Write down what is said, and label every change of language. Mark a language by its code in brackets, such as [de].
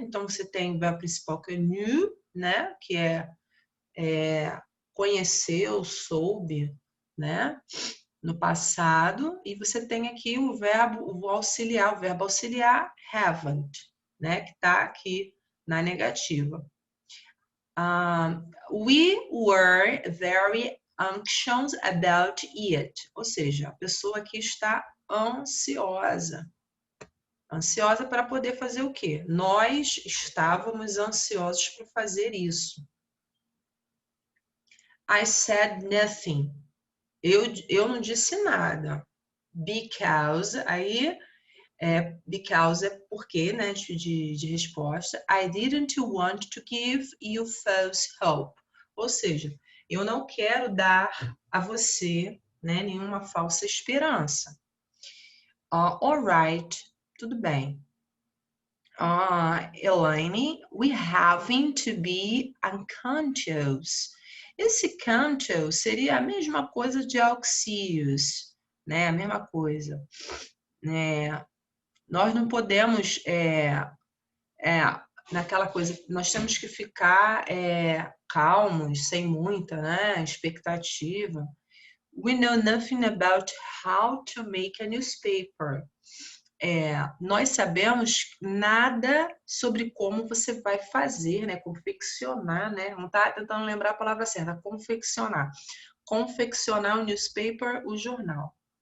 [pt] Então você tem o verbo principal que é knew, né? Que é conheceu, soube, né? No passado, e você tem aqui o verbo auxiliar haven't, né? Que está aqui na negativa. [en] We were very anxious about it. [pt] Ou seja, a pessoa aqui está ansiosa. Ansiosa para poder fazer o quê? Nós estávamos ansiosos para fazer isso. I said nothing. Eu não disse nada. Because, because é porque, né, de resposta. [en] I didn't want to give you false hope. [pt] Ou seja, eu não quero dar a você, né, nenhuma falsa esperança. Alright, tudo bem. [en] Elaine, we having to be unconscious. [pt] Esse conscious seria a mesma coisa de auxílios, né? A mesma coisa. Nós não podemos naquela coisa, nós temos que ficar calmos, sem muita, né, expectativa. [en] We know nothing about how to make a newspaper. [pt] Nós sabemos nada sobre como você vai fazer, né, confeccionar, né, não está tentando lembrar a palavra certa, confeccionar. Confeccionar o newspaper, o jornal.